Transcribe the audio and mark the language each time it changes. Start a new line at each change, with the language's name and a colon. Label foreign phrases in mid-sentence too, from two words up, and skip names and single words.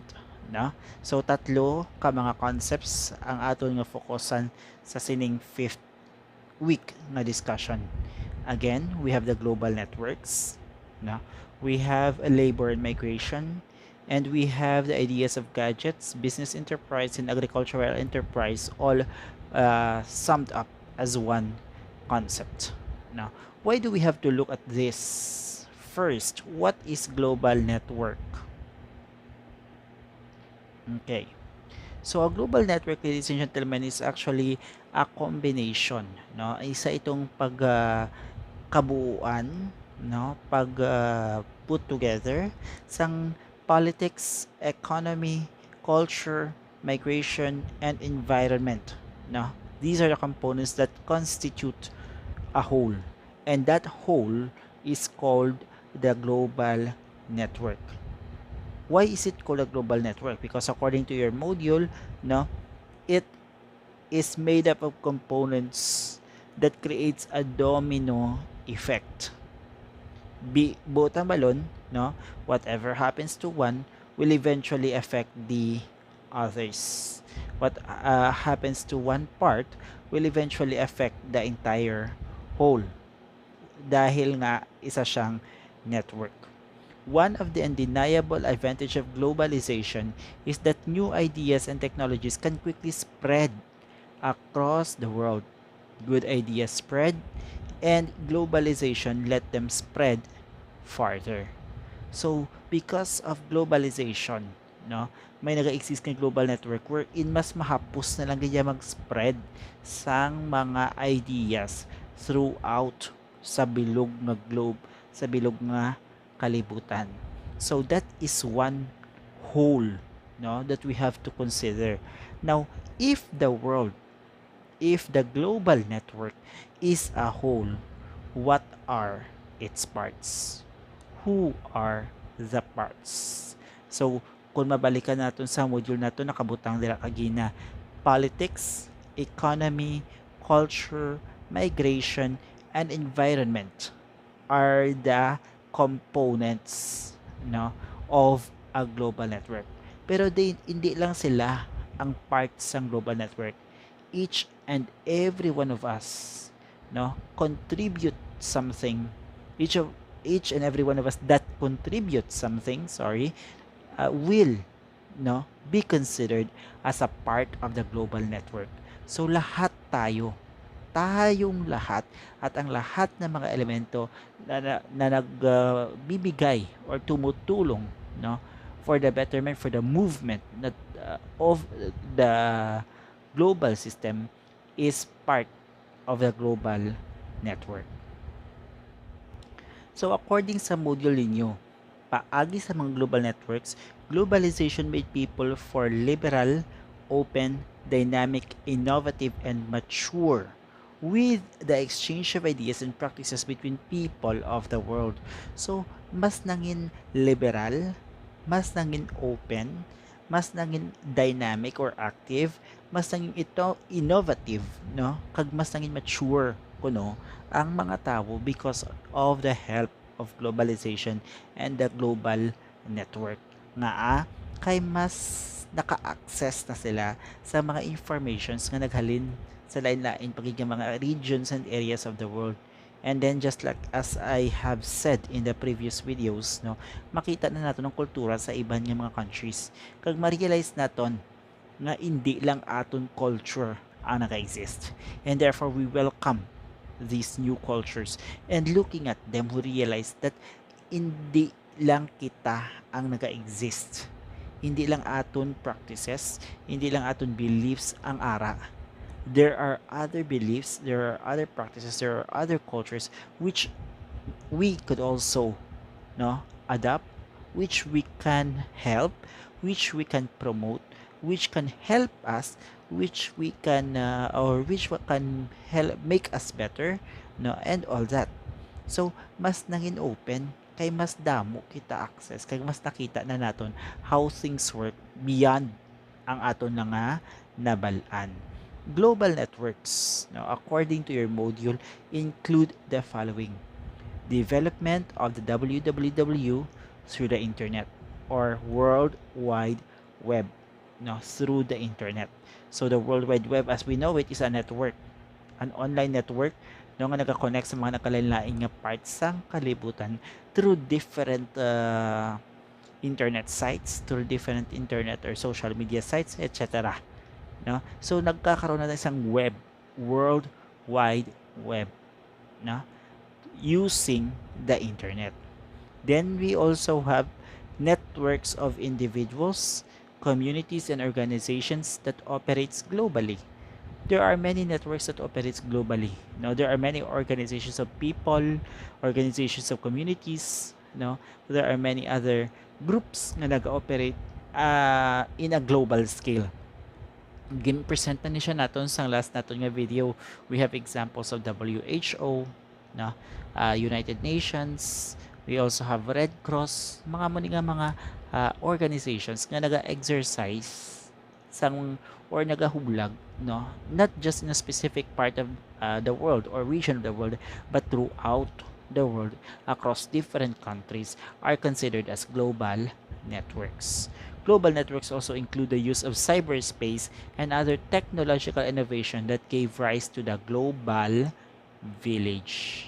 Hiligaynon: No? So, tatlo ka mga concepts ang aton nga fokusan sa sining
English: fifth week
Hiligaynon: na discussion.
English: Again, we have the global networks. No? We have a labor and migration. And we have the ideas of gadgets, business enterprise, and agricultural enterprise all summed up as one concept. Now, why do we have to look at this? First, what is global network? Okay. So, a global network, ladies and gentlemen, is actually a combination, no?
Filipino: Isa itong kabuuan, no?
English: Put together sang politics, economy, culture, migration, and environment, no? These are the components that constitute a whole, and that whole is called the global network. Why is it called a global network? Because according to your module, no, it is made up of components that creates a domino effect.
Hiligaynon: Buot ang balon, no,
English: whatever happens to one will eventually affect the others. What happens to one part will eventually affect the entire whole.
Filipino: Dahil nga isa siyang network.
English: One of the undeniable advantage of globalization is that new ideas and technologies can quickly spread across the world. Good ideas spread, and globalization let them spread farther. So, because of globalization,
Hiligaynon: no, may naga-exist ng
English: global network
Hiligaynon: wherein mas mahapos na lang ganyan mag-spread sang mga ideas throughout sa bilog nga globe, sa bilog nga kalibutan.
English: So that is one whole, no, that we have to consider. Now, if the global network is a whole, what are its parts? Who are the parts? So,
Hiligaynon: kung mabalikan natin sa module nato, nakabutang dira kagina
English: politics, economy, culture, migration, and environment are the components,
Hiligaynon: no, of a global network.
Filipino: Pero hindi lang sila ang parts ng
English: global network. Each and every one of us, no, contribute something. Each and every one of us that contributes something, will, no, be considered as a part of the global network.
Filipino: So lahat tayong lahat at ang lahat ng mga elemento na nagbibigay or tumutulong,
English: no, for the betterment, for the movement of the global system is part of the global network. So according
Hiligaynon: sa module ninyo, paagi sa mga
English: global networks, globalization made people for liberal, open, dynamic, innovative, and mature with the exchange of ideas and practices between people of the world.
Hiligaynon: So, mas nangin liberal, mas nangin open, mas nangin dynamic or active, mas nangin ito innovative, no? Kag mas nangin mature kuno ang mga tao
English: because of the help of globalization and the global network.
Hiligaynon: Nga kay mas naka-access na sila sa mga informations nga naghalin sa lain-lain pagiging mga
English: regions and areas of the world. And then just like as I have said in the previous videos,
Hiligaynon: no, makita na nato ng kultura sa iban nga mga countries. Kag ma-realize naton nga
Filipino: hindi lang
Hiligaynon: aton culture ang naka-exist.
English: And therefore we welcome these new cultures. And looking at them, we realize that
Hiligaynon: hindi lang kita ang nag-exist.
Filipino: Hindi lang
English: aton practices,
Filipino: hindi lang
English: aton beliefs ang ara. There are other beliefs, there are other practices, there are other cultures which we could also adapt, which we can help, which we can promote, which can help us, which we can or which can help make us better, and all that.
Hiligaynon: So mas nangin open kay mas damo kita access, kay mas nakita na naton
English: how things work beyond
Hiligaynon: ang aton na nga nabalaan.
English: Global networks, according to your module, include the following: development of the www through the internet, or World Wide Web, through the internet. So the World Wide Web as we know it is a network, an online network
Hiligaynon: nga nagka-connect sa mga nakalain-lain nga parts sang kalibutan
English: through different internet sites, through different internet or social media sites, etc.
Filipino: So nagkakaroon na isang web, World Wide Web, using the internet.
English: Then we also have networks of individuals, communities, and organizations that operates globally. There are many networks that operates globally. There are many organizations of people, organizations of communities. There are many other groups na nag-operate in a global scale.
Hiligaynon: Gin-present na ni siya naton sa last naton nga video.
English: We have examples of WHO, United Nations. We also have Red Cross,
Hiligaynon: mga muni nga mga organizations nga naga-exercise sang or nagahulag,
English: not just in a specific part of the world or region of the world, but throughout the world, across different countries, are considered as global networks. Global networks also include the use of cyberspace and other technological innovation that gave rise to the global village.